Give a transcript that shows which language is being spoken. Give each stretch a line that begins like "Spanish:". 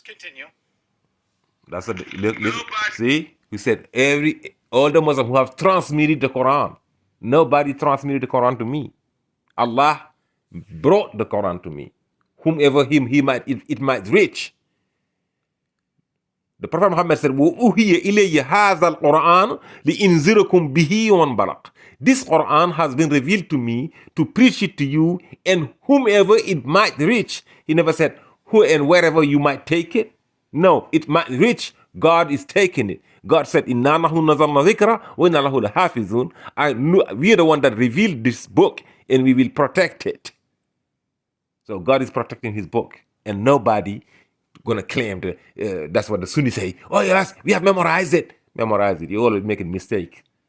English: Continue. That's what. See, we said all the Muslims who have transmitted the Quran. Nobody transmitted the Quran to me. Allah brought the Quran to me. Whomever it might reach. The Prophet Muhammad said,
Arabic: وَأُوحِيَ إِلَيَّ هَذَا الْقُرْآنُ لِإِنذِرَكُمْ بِهِ وَمَنْ بَلَغَ.
English: This Quran has been revealed to me to preach it to you and whomever it might reach. He never said who and wherever you might take it. No, it might reach. God is taking it. God said,
Arabic: إِنَّا نَحْنُ نَزَّلْنَا الذِّكْرَ وَإِنَّا لَهُ لَحَافِظُونَ.
English: We are the one that revealed this book and we will protect it. So God is protecting his book and nobody gonna claim that's what the Sunnis say. Oh yes, we have memorized it. Memorize it. You always make a mistake.